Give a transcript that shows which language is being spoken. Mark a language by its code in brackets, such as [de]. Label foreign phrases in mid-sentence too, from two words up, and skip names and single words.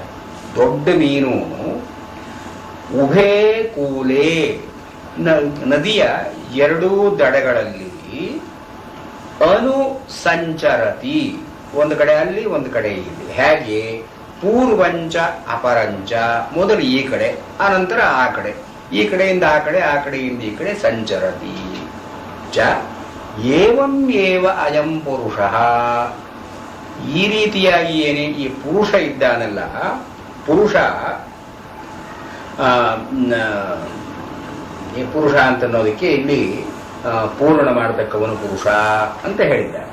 [kn] ದೊಡ್ಡ ಮೀನು [sa] ಉಭೇ ಕೂಲೆ, [kn] ನದಿಯ ಎರಡೂ ದಡಗಳಲ್ಲಿ ಅನುಸಂಚರತಿ, ಒಂದು ಕಡೆ ಅಲ್ಲಿ ಒಂದು ಕಡೆ ಇಲ್ಲಿ. ಹೇಗೆ? [sa] ಪೂರ್ವಂಚ ಅಪರಂಚ, [kn] ಮೊದಲು ಈ ಕಡೆ ಅನಂತರ ಆ ಕಡೆ, ಈ ಕಡೆಯಿಂದ ಆ ಕಡೆ ಆ ಕಡೆಯಿಂದ ಈ ಕಡೆ ಸಂಚರತಿ. [sa] ಚ ಏವಂ ಏವ ಅಯಂ ಪುರುಷ, [kn] ಈ ರೀತಿಯಾಗಿ ಏನೇ ಈ ಪುರುಷ ಇದ್ದಾನಲ್ಲ, ಪುರುಷ ಈ ಪುರುಷ ಅಂತನ್ನೋದಕ್ಕೆ ಇಲ್ಲಿ ಪೂರ್ಣ ಮಾಡತಕ್ಕವನು ಪುರುಷ ಅಂತ ಹೇಳಿದ್ದಾರೆ.